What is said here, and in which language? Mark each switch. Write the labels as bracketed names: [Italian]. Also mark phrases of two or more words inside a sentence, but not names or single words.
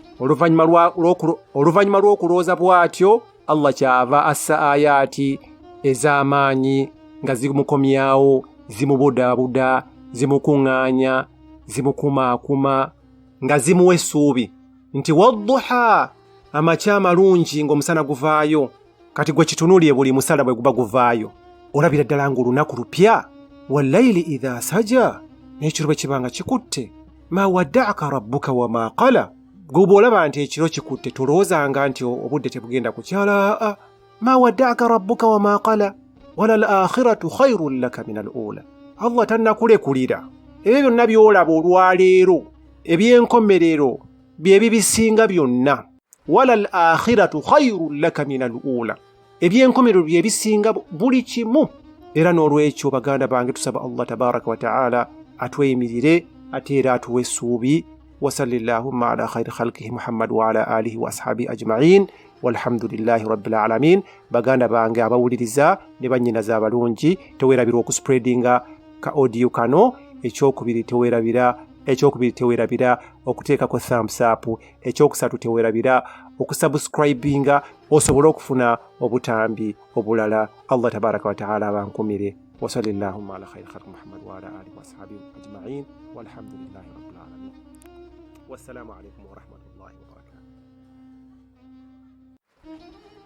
[Ganda] Oluvannyuma lw'okulowooza bw'atyo, Allah kyava assa ayaati ez'amaanyi nga zimukomyawo, zimubudaabuda, zimukuŋŋaanya, zimukumaakuma, nga zimuwa essuubi nti wadduha, amakya amalungi ng'omusana guvaayo. Kati gwe kitunuulire buli musala bwe guba guvaayo olabira ddala ng'olunaku lupya. [Arabic] والليل إذا سجى, [Ganda] n'ekiro bwe kibanga kikutte. [Arabic] ما ودعك ربك وما قلى. [Ganda] Gwe bw'olaba nti ekiro kikutte tolowoozanga nti obudde tebugenda kukyala. [Arabic] ما ودعك ربك وما قلى وللآخرة خير لك من الأولى. [Ganda] Allah tannakulekulira. Ebyo byonna by'olaba olwaleero eby'enkomerero bye bibisinga byonna. [Arabic] وللآخرة خير لك من الأولى. [Ganda] Eby'enkomerero bye bisinga buli kimu. Era n'olwekyo baganda bange tusaba Allah [Arabic] تبارك وتعالى [Ganda] atweyimirire ate era atuwe essuubi. [Arabic] وصلى الله على خير خلقه محمد وعلى آله وأصحابه أجمعين والحمد لله رب العالمين. [Ganda] Baganda bange abawuliriza ne bannyinaza abalungi, teweerabira okuspreadinga ka audio kano. Ekyokubiri teweerabira okuteekako [English] thumbs up. [Ganda] Ekyokusatu teweerabira okusubscribinga osobole okufuna obutambi obulala. [Arabic] الله تبارك وتعالى abankumire. وصلى الله على خير خلق محمد وعلى آله وأصحابه أجمعين والحمد لله رب العالمين. والسلام عليكم ورحمة الله وبركاته.